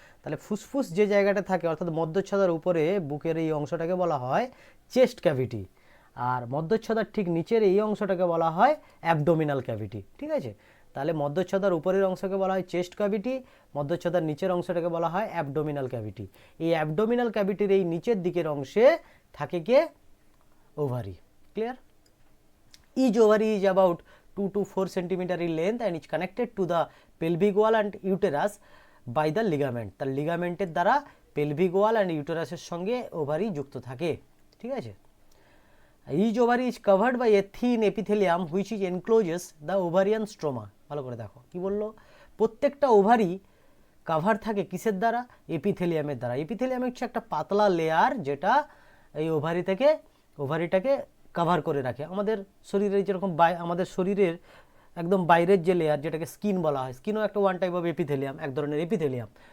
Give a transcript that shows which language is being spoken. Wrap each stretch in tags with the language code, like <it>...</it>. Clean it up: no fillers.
<bn>তাহলে ফুসফুস যে জায়গাটা থাকে, অর্থাৎ মধ্যচ্ছদার উপরে বুকের এই অংশটাকে বলা হয় চেস্ট ক্যাভিটি, আর মধ্যচ্ছদার ঠিক নিচের এই অংশটাকে বলা হয় অ্যাবডোমিনাল ক্যাভিটি, ঠিক আছে। তাহলে মধ্যচ্ছদার উপরের অংশকে বলা হয় চেস্ট ক্যাভিটি, মধ্যচ্ছদার নিচের অংশটাকে বলা হয় অ্যাবডোমিনাল ক্যাভিটি। এই অ্যাবডোমিনাল ক্যাভিটির এই নিচের দিকের অংশে থাকে কে? Ovary. Clear?</bn> <en>Each ovary is about 2 to 4 centimeter in length and is connected to the pelvic wall and uterus by the ligament.</en> <bn>তার লিগামেন্টের দ্বারা পেলভিক ওয়াল অ্যান্ড ইউটেরাসের সঙ্গে ওভারি যুক্ত থাকে, ঠিক আছে।</bn> <en>Each ovary is covered by a thin epithelium which is encloses the ovarian stroma.</en> <bn>ভালো করে দেখো কি বললো, প্রত্যেকটা ওভারি কাভার থাকে কিসের দ্বারা? এপিথেলিয়ামের দ্বারা। এপিথেলিয়াম হচ্ছে একটা পাতলা লেয়ার, যেটা এই ওভারিটাকে কাভার করে রাখে। আমাদের শরীরের যেরকম আমাদের শরীরের একদম বাইরের যে লেয়ার, যেটাকে স্কিন বলা হয়, স্কিনও একটা ওয়ান টাইপ অফ এপিথেলিয়াম, এক ধরনের এপিথেলিয়াম।</bn>